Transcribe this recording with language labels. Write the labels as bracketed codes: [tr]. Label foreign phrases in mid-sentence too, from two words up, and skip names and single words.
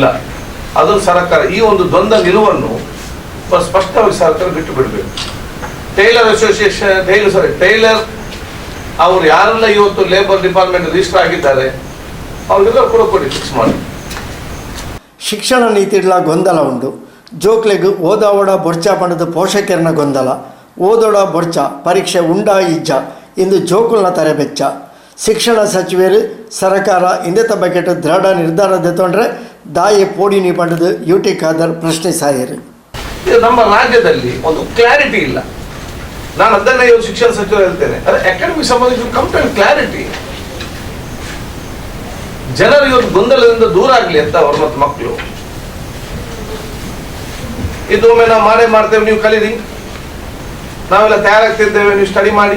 [kn] ಅದು ಸರ್ಕಾರ ಈ ಒಂದು ದ್ವಂದ್ವ ನಿಲುವನ್ನು ಸ್ಪಷ್ಟವಾಗಿ ಸರ್ಕಾರ ಬಿಟ್ಟು ಬಿಡಬೇಕು. [en] tailor association [kn] ಟೈಲರ್ ಅವರು ಯಾರೆಲ್ಲ ಇವತ್ತು [en] labour department register [kn] ಆಗಿದ್ದಾರೆ ಅವ್ರಿಗೆಲ್ಲ ಕೂಡ ಕೊಡಿ, ಫಿಕ್ಸ್ ಮಾಡಿ. [tcy] ಶಿಕ್ಷಣ ನೀತಿಡ್ಲ ಗೊಂದಲ ಉಂಡು. ಜೋಕ್ಲೆಗ್ ಓದಾವಡ ಬೊರ್ಚ ಪಂಡದ ಪೋಷಕರನ ಗೊಂದಲ. ಓದೋಡ ಬೊರ್ಚ ಪರೀಕ್ಷೆ ಉಂಡಾ ಇಜ್ಜ ಇಂದು ಜೋಕುಲ್ನ ತರಬೆಚ್ಚ. ಶಿಕ್ಷಣ ಸಚಿವರು ಸರ್ಕಾರ ಇಂದೆತ ಬಗೆಟ್ ದೃಢ ನಿರ್ಧಾರ ತೆತ್ತೊಂಡ್ರೆ ದಾಯೆ ಪೋಡಿನಿ ಪಂಡದು UT ಖಾದರ್ ಪ್ರಶ್ನಿಸಾಯರು. [kn] ಇದು ನಮ್ಮ ರಾಜ್ಯದಲ್ಲಿ ಒಂದು ಕ್ಲಾರಿಟಿ ಇಲ್ಲ. ನಾನು ಅದನ್ನೇ ಶಿಕ್ಷಣ ಸಚಿವರು ಹೇಳ್ತೇನೆ, ಅದೇ ಅಕಾಡೆಮಿಕ್ ಸಂಬಂಧಿಸಿದ [en] complete clarity. [kn] ಜನರು ಇವತ್ತು ಗೊಂದಲದಿಂದ ದೂರ ಆಗಲಿ ಅಂತ ಅವ್ರ ಮತ್ತು ಮಕ್ಕಳು. ಇದು ಒಮ್ಮೆ ನಾವು ಮಾಡ್ತೇವೆ, ನೀವು ಕಲೀರಿ, ನಾವೆಲ್ಲ ತಯಾರಾಗ್ತಿದ್ದೇವೆ, ನೀವು ಸ್ಟಡಿ ಮಾಡಿ.